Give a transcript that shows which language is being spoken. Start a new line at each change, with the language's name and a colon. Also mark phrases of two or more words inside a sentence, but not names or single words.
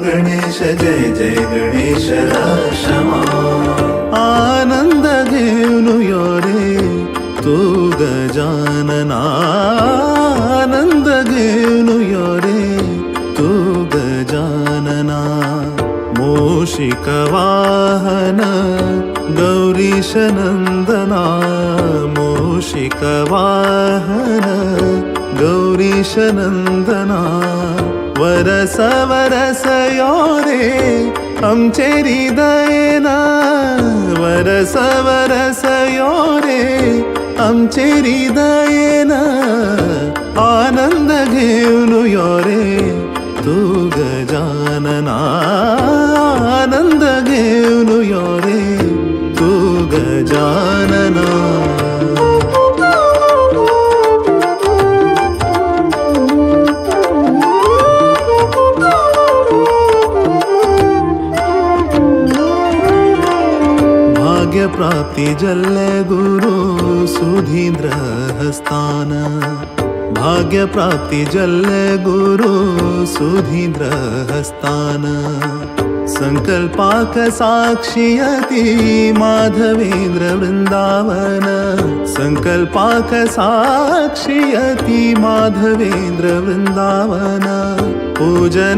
Sanskrit: गणेश जय जय गणेश रक्ष मां
Konkani: आनंद घेऊन यो रे तू गजानना आनंद घेऊन यो रे तू गजानना मूषिक वाहन गौरीश नंदना मूषिक वाहन गौरीश नंदना वरस वरस यो रे आमचे हृदयना वरस वरस यो रे आमचे हृदयना आनंद घेऊन यो रे तू गजानना आनंद घेऊन यो रे तू गजानना भाग्य प्राप्ति जल्ले गुरु सुधींद्र हस्तान भाग्य प्राप्ति जल्ले गुरु सुधींद्र हस्तान संकल्पाक साक्षियति माधवेन्द्र वृंदावन संकल्पाक साक्षियति माधवेन्द्र वृंदावन पूजन